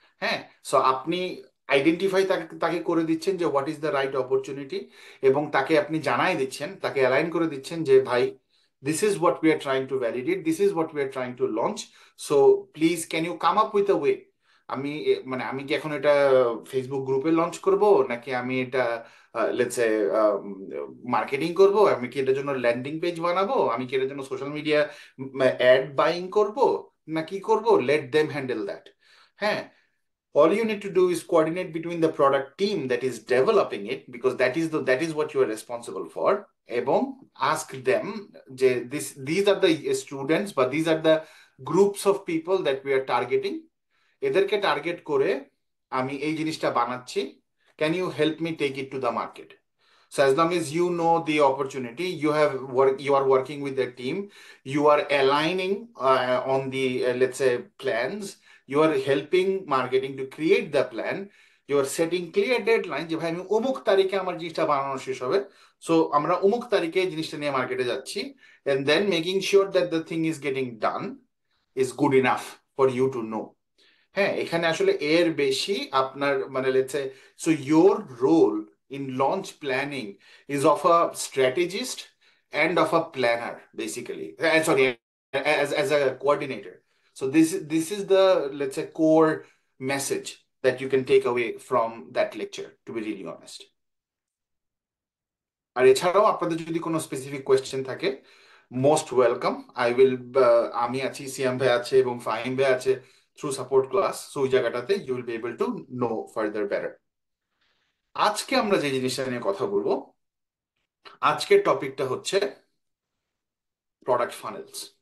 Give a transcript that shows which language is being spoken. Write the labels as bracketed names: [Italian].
[English] হ্যাঁ, [Bangla] সো আপনি আইডেন্টিফাই তাকে তাকে করে দিচ্ছেন যে [English] what is the right opportunity, [Bangla] এবং তাকে আপনি জানাই দিচ্ছেন, তাকে অ্যালাইন করে দিচ্ছেন যে ভাই [English] This is what we are trying to validate, this is what we are trying to launch, so please can you come up with a way. [Bangla] আমি মানে আমি কি এখন এটা ফেসবুক গ্রুপে লঞ্চ করব, নাকি আমি এটা লেটস সে মার্কেটিং করব, আমি কি এটার জন্য ল্যান্ডিং পেজ বানাবো, আমি কি এটার জন্য সোশ্যাল মিডিয়া অ্যাড বাইং করব, না কি করব, [English] Let them handle that. হ্যাঁ, all you need to do is coordinate between the product team that is developing it, because that is what you are responsible for, এবং ask them যে these are the students, but these are the groups of people that we are targeting, [Bangla] এদেরকে target করে আমি এই জিনিসটা বানাচ্ছি, [English] Can you help me take it to the market. So as long as you know the opportunity, you are working with the team, you are aligning on the let's say plans, you are helping marketing to create the plan, you are setting clear deadline [Bangla] যে ভাই আমি অমুক তারিখে আমার জিনিসটা বানানো শেষ হবে, সো আমরা অমুক তারিখে এই জিনিসটা নিয়ে মার্কেটে যাচ্ছি, [English] and then making sure that the thing is getting done is good enough for you to know। [Bangla] হ্যাঁ, এখানে আসলে এর বেশি আপনার মানে [English] Let's say, so your role in launch planning is of a strategist and of a planner basically, sorry, as a coordinator. So this is the, let's say, core message that you can take away from that lecture, to be really honest. [Bangla] আর এছাড়াও আপনাদের যদি কোনো specific question থাকে, [English] Most welcome. [Bangla] I will, আমি আছি, সিয়াম ভাই আছে এবং ফাহিম ভাই আছে থ্রু সাপোর্ট ক্লাস, সো ওই জায়গাটাতে [English] You will be able to know further better. [Bangla] আজকে আমরা যে জিনিসটা নিয়ে কথা বলবো, আজকের টপিকটা হচ্ছে প্রোডাক্ট ফানেলস।